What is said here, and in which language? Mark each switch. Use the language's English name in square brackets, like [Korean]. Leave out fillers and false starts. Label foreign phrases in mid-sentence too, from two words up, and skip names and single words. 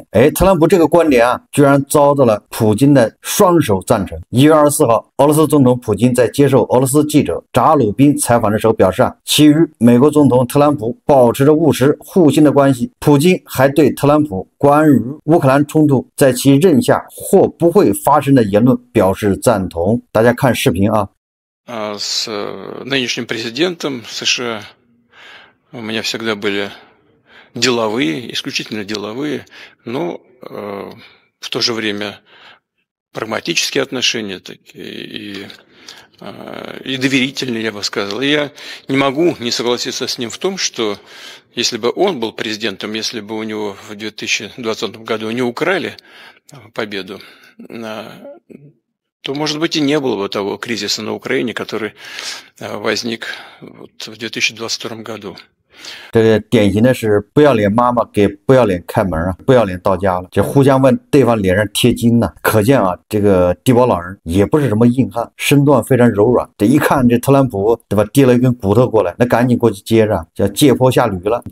[Chinese] 特朗普这个观点啊，居然遭到了普京的双手赞成。1月24号，俄罗斯总统普京在接受俄罗斯记者扎鲁宾采访的时候表示啊，其与美国总统特朗普保持着务实互信的关系。普京还对特朗普关于乌克兰冲突在其任下或不会发生的言论表示赞同。大家看视频啊。 [Russian] С нынешним президентом США у меня всегда были деловые, исключительно деловые, но в то же время прагматические отношения такие и доверительные, я бы сказал. И я не могу не согласиться с ним в том, что если бы он был президентом, если бы у него в 2020 году не украли победу, то, может быть, и не было бы того кризиса на Украине, который возник вот в 2022 году. [Chinese] 这个典型的是不要脸妈妈给不要脸开门啊，不要脸到家了，就互相往对方脸上贴金呢。可见啊，这个地保老人也不是什么硬汉，身段非常柔软。这一看这特朗普，对吧，递了一根骨头过来，那赶紧过去接着，叫借坡下驴了。